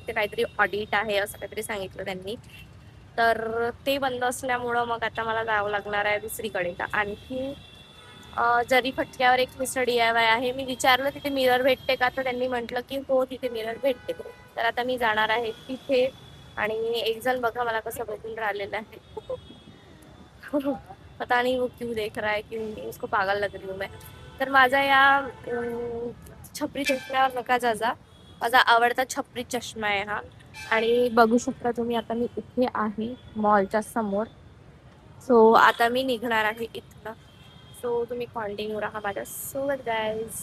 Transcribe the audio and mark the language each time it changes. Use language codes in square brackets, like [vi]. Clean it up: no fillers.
[mr] ते काहीतरी ऑडिट आहे असं काहीतरी सांगितलं त्यांनी. तर ते बंद असल्यामुळं मग आता मला जावं लागणार आहे दुसरीकडे. आणखी जरी फटक्यावर एक मिस्टर DIY आहे. मी विचारलं तिथे मिरर भेटते का, तर त्यांनी म्हटलं की हो तिथे मिरर भेटते. तर आता मी जाणार आहे तिथे. आणि एक जण बघा मला कसं बघून राहिलेलं आहे. [hi] पता नहीं वो क्यों देख रहा है, क्यों उसको पागल लग रही हूँ मैं. [mr] तर माझा या छपरी चष्म्यावर नका जाजा. माझा आवडता छपरी चष्मा आहे हा. आणि बघू शकता तुम्ही आता मी इथे आहे मॉलच्या समोर. सो आता मी निघणार आहे इथनं. सो तुम्ही कंटिन्यू राहा माझ्या सोबत गाईज.